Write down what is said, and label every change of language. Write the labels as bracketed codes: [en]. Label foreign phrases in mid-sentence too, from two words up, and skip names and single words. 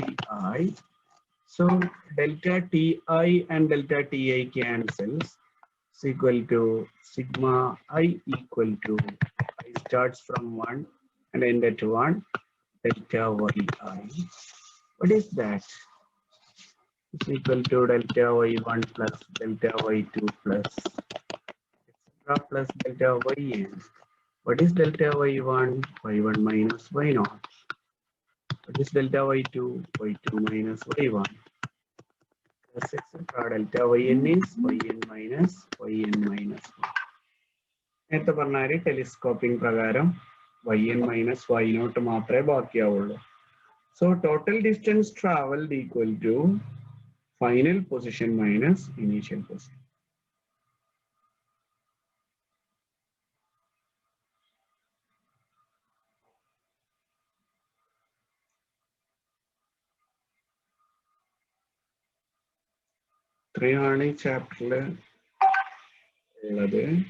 [en] So delta ti and delta ti cancels. It's equal to sigma I equal to I starts from 1 and end at 1 delta yi. What is that? It's equal to delta y1 plus delta y2 plus etc plus delta yn. What is delta y1? Y1 minus y0. What is delta y2? Y2 minus y1 plus etc. Delta yn is yn minus 1. [ml] നേരത്തെ പറഞ്ഞാല് ടെലിസ്കോപ്പിംഗ് പ്രകാരം [en] yn minus y0 [ml] മാത്രമേ ബാക്കിയാവുള്ളൂ. [en] So total distance traveled equal to final position minus initial position. [ml] ഇത്രയാണ് ഈ ചാപ്റ്ററിൽ ഉള്ളത്.